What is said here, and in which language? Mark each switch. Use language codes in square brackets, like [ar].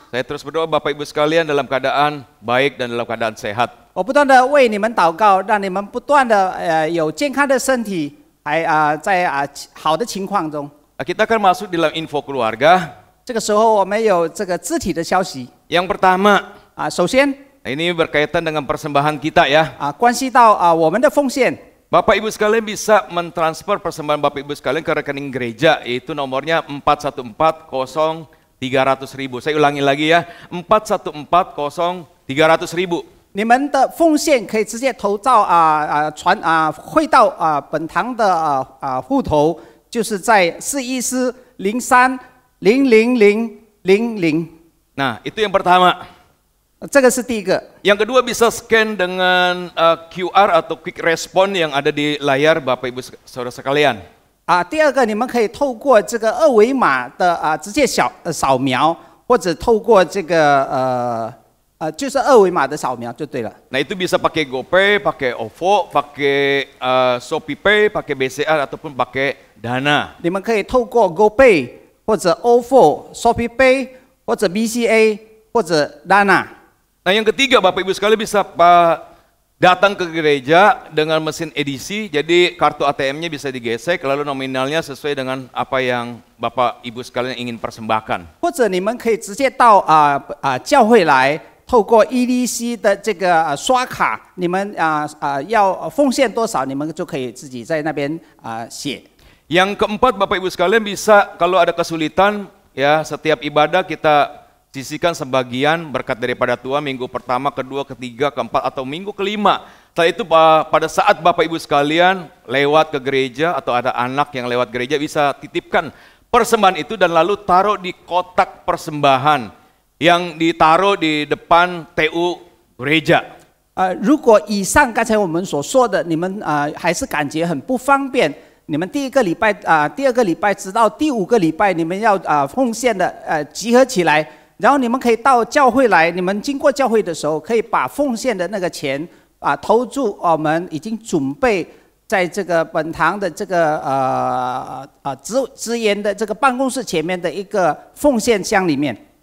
[id] Saya terus berdoa Bapak Ibu sekalian dalam keadaan baik dan dalam keadaan sehat. [zh] 我不断的为你们祷告，让你们不断的有健康的身体，还在好的情况中。 [id] Kita akan masuk dalam info keluarga. [zh] 这个时候我们有这个肢体的消息 [id] Yang pertama, [zh] 首先 [id] ini berkaitan dengan persembahan kita ya. [zh] 关系到我们的奉献。 [id] Bapak Ibu sekalian bisa mentransfer persembahan Bapak Ibu sekalian ke rekening gereja, yaitu nomornya 4140300.000. Saya ulangi lagi ya, 4140300.000. [zh] 你们的奉献可以直接投到汇到本堂的户头，就是在414030000。 [id] Nah, itu yang pertama. [zh] 这个是第一个。 [id] Yang kedua bisa scan dengan QR atau quick response yang ada di layar Bapak Ibu Saudara sekalian. [zh] 第二个你们可以透过这个二维码的直接扫描，或者透过这个就是二维码的扫描就对了。 [id] Nah itu bisa pakai GoPay, pakai OVO, pakai ShopeePay, pakai BCA ataupun pakai Dana. [zh] 你们可以透过 GoPay 或者 OVO、ShopeePay 或者 BCA 或者 Dana。 [id] Nah yang ketiga Bapak Ibu sekalian bisa datang ke gereja dengan mesin edisi, jadi kartu ATM-nya bisa digesek, lalu nominalnya sesuai dengan apa yang Bapak Ibu sekalian ingin persembahkan. [zh] 或者你们可以直接到教会来，透过 EDC 的这个刷卡，你们要奉献多少，你们就可以自己在那边写。 [id] Yang keempat Bapak Ibu sekalian bisa kalau ada kesulitan ya setiap ibadah kita sisihkan sebagian berkat daripada Tuhan minggu pertama, kedua, ketiga, keempat atau minggu kelima. Setelah itu pada saat Bapak Ibu sekalian lewat ke gereja atau ada anak yang lewat gereja bisa titipkan persembahan itu dan lalu taruh di kotak persembahan yang ditaruh di depan TU gereja. [zh] 如果以上刚才我们所说的，你们还是感觉很不方便，你们第二个礼拜直到第5个礼拜，你们要奉献的集合起来。然后你们可以到教会来，你们经过教会的时候，可以把奉献的那个钱投注我们已经准备在这个本堂的这个职员的这个办公室前面的一个奉献箱里面。